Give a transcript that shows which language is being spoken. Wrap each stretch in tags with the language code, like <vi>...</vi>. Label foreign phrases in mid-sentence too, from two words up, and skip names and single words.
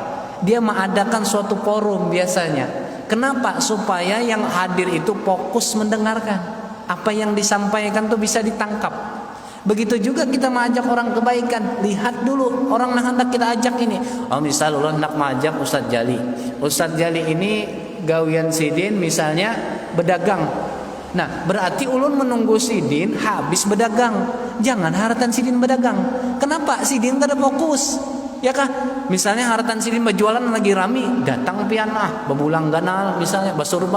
<id>Dia mengadakan suatu forum biasanya. Kenapa? Supaya yang hadir itu fokus mendengarkan. Apa yang disampaikan tuh bisa ditangkap. Begitu juga kita mengajak orang kebaikan. Lihat dulu orang yang hendak kita ajak ini. Oh, misal ulun hendak mengajak Ustadz Jali.</id> <bjn>Ustadz Jali ini gawian Sidin misalnya berdagang.</bjn> <id>Nah, berarti ulun menunggu Sidin habis berdagang.</id> <bjn>Jangan haratan Sidin berdagang.</bjn> <id>Kenapa? Sidin tak ada fokus. Ya kah?</id> <bjn>Misalnya haratan Sidin berjualan lagi rami, datang pianah, bebulang ganal misalnya basurban.</bjn>